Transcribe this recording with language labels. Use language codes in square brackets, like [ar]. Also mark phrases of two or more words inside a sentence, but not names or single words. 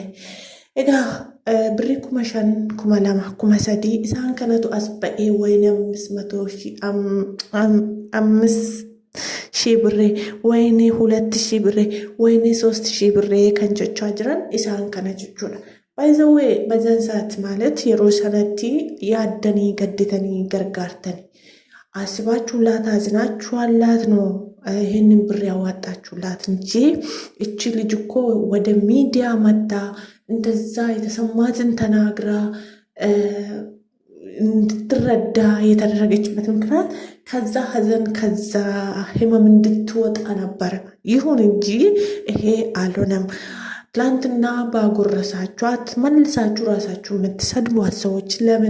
[om] Egaa birrii 5,000 2,000 3,000 isaan kanatu as ba'ee wayne 500,000 birrii wayne 2,000 birrii wayne 3,000 birrii kan jechaa jiran isaan kana jechuudha. [en] By the way [am] bazan saat ማለት [om] yeroo sanatti yaaddanii gadditanii gargaartanii [am] አስባችሁላት አዝናችኋላት ነው ይሄንን ብር ያዋጣችሁላት እንጂ እቺ ልጅ እኮ ወደ ሚዲያ መጣ እንደዛ የተሰማትን ተናግራ እንድትረዳ የተደረገችበት ምክንያት ከዛ ሀዘን ከዛ ህመም እንድትወጣ ነበር። ይሁን እንጂ ይሄ አልሆነም። ትላንትና ባጎረሳችኋት መልሳችሁ ራሳችሁ የምትሰድቧት ሰዎች ለምን?